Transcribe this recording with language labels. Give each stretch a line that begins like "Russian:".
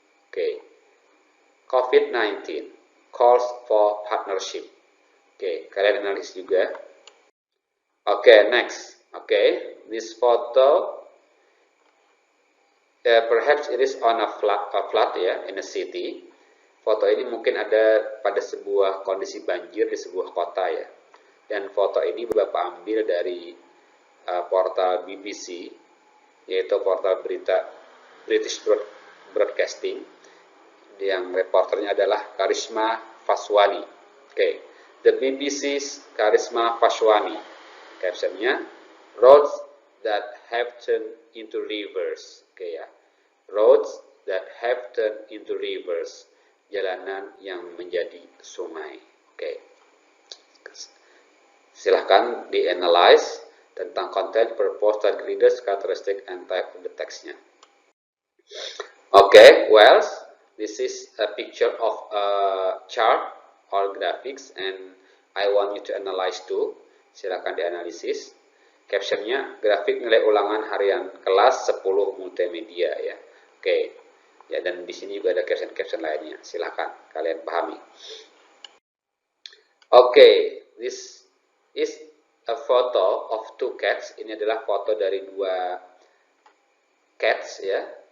English: Oke, COVID-19 calls for partnership.
Indonesian: Oke, kalian analisis juga.
English: Okay, next. Okay, this photo, perhaps it is on a flat, ya, in a city.
Indonesian: Foto ini mungkin ada pada sebuah kondisi banjir di sebuah kota, ya. Dan foto ini Bapak ambil dari portal BBC, yaitu portal berita British Broadcasting, yang reporternya adalah Karisma Faswani.
English: Okay, the BBC's Karisma Faswani. Captionnya, roads that have turned into rivers. Oke, ya. Roads that have turned into rivers.
Indonesian: Jalanan yang menjadi sungai. Oke. Silahkan di-analyze tentang
English: content, purpose, target readers, characteristic, and type of the textnya. Oke, well, this is a picture of a chart or graphics, and I want you to analyze too.
Indonesian: Silakan dianalisis. Captionnya, grafik nilai ulangan harian kelas 10 multimedia, ya. Oke. Ya, dan di sini juga ada caption-caption lainnya. Silakan kalian pahami.
English: Oke, this is a photo of two cats.
Indonesian: Ini adalah foto dari dua cats, ya.